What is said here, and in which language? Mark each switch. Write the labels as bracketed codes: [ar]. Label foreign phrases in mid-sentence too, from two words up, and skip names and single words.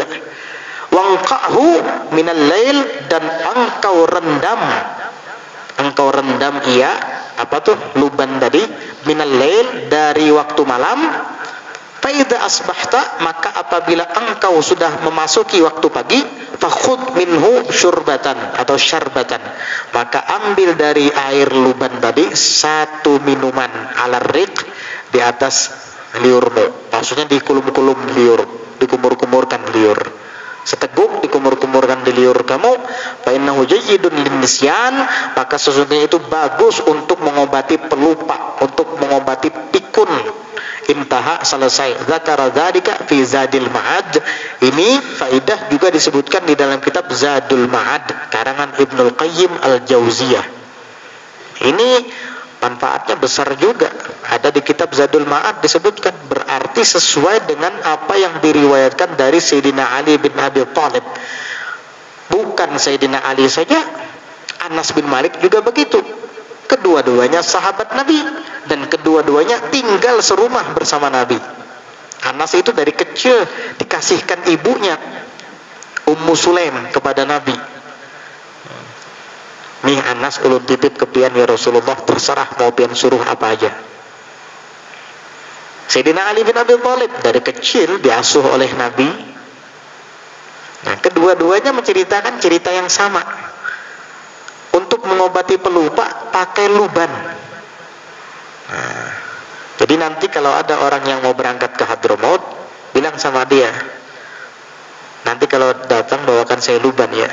[ar] وانقعه من الليل, [id] dan engkau rendam ia, apa tuh luban tadi, [ar] من الليل, [id] dari waktu malam. [ar] فإذا أصبحت, [id] maka apabila engkau sudah memasuki waktu pagi, [ar] فخذ منه شربة [id] atau syarbatan, maka ambil dari air luban tadi satu minuman, [ar] على الريق, [id] di atas liurmu, maksudnya dikulum-kulum liur, dikumur-kumurkan liur, seteguk dikumur-kumurkan di liur kamu. [ar] فإنه جيد للنسيان, [id] maka sesungguhnya itu bagus untuk mengobati pelupa, untuk mengobati pikun. Intaha, selesai. [ar] ذكر ذلك في زاد المعاد. [id] Ini faidah juga disebutkan di dalam kitab Zadul Ma'ad karangan Ibnul Qayyim Al-Jauziyah. Ini manfaatnya besar juga, ada di kitab Zadul Ma'ad disebutkan, berarti sesuai dengan apa yang diriwayatkan dari Sayyidina Ali bin Abi Thalib. Bukan Sayyidina Ali saja, Anas bin Malik juga begitu. Kedua-duanya sahabat Nabi, dan kedua-duanya tinggal serumah bersama Nabi. Anas itu dari kecil dikasihkan ibunya Ummu Sulaim kepada Nabi. [bjn] Nih Anas ulun titip kepian ya Rasulullah, terserah mau pian suruh apa aja. [id] Sayyidina Ali bin Abi Thalib dari kecil diasuh oleh Nabi. Nah, kedua-duanya menceritakan cerita yang sama. Untuk mengobati pelupa pakai luban. Nah, jadi nanti kalau ada orang yang mau berangkat ke Hadramaut, bilang sama dia, nanti kalau datang bawakan saya luban ya.